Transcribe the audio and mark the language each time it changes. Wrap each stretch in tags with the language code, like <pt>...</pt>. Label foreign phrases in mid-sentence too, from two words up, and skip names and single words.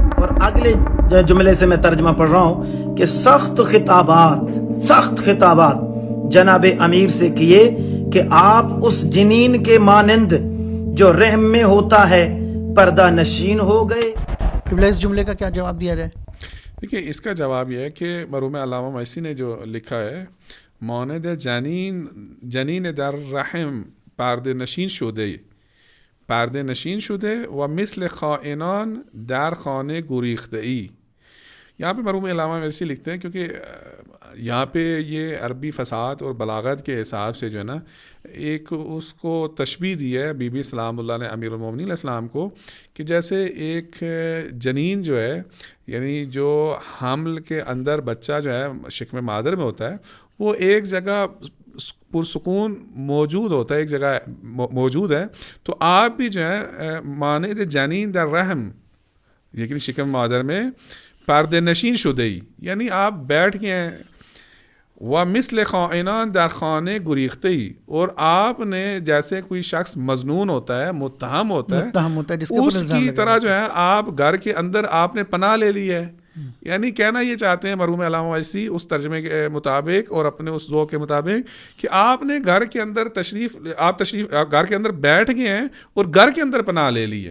<ur>اور اگلے جملے سے میں ترجمہ پڑھ رہا ہوں کہ سخت خطابات جناب امیر سے کیے کہ آپ اس جنین کے مانند جو رحم میں ہوتا ہے پردہ نشین ہو گئے. قبلہ اس جملے کا کیا جواب دیا جائے؟ دیکھیے اس کا جواب یہ ہے کہ مرحوم علامہ مجلسی نے جو لکھا ہے</ur> <fa>مانند جنین در رحم پرده نشین شده و مثل خائنان در خانه گریخته ای.</fa> <ur>یہاں پہ مرحوم علامہ مجلسی لکھتے ہیں کیونکہ یہاں پہ یہ عربی فصاحت اور بلاغت کے حساب سے جو ہے نا ایک اس کو تشبیہ دی ہے بی بی سلام اللہ نے امیر المومنین علیہ السلام کو کہ جیسے ایک جنین جو ہے یعنی جو حمل کے اندر بچہ جو ہے شکم مادر میں ہوتا ہے وہ ایک جگہ پرسکون موجود ہوتا ہے، ایک جگہ موجود ہے. تو آپ بھی جو ہے</ur> <fa>مانند جنین در رحم</fa> <ur>لیکن شکم مادر میں</ur> <fa>پردے نشین شدئی</fa> <ur>یعنی آپ بیٹھ گئے ہیں.</ur> <fa>و مثل خائنان در خانے گریختئی</fa> <ur>اور آپ نے جیسے کوئی شخص مظنون ہوتا ہے متہم ہوتا ہے اس کی طرح جو ہے آپ گھر کے اندر آپ نے پناہ لے لی ہے. یعنی کہنا یہ چاہتے ہیں مرحوم علامہ مجلسی اس ترجمے کے مطابق اور اپنے اس ذوق کے مطابق کہ آپ نے گھر کے اندر گھر کے اندر بیٹھ گئے ہیں اور گھر کے اندر پناہ لے لی ہے.</ur>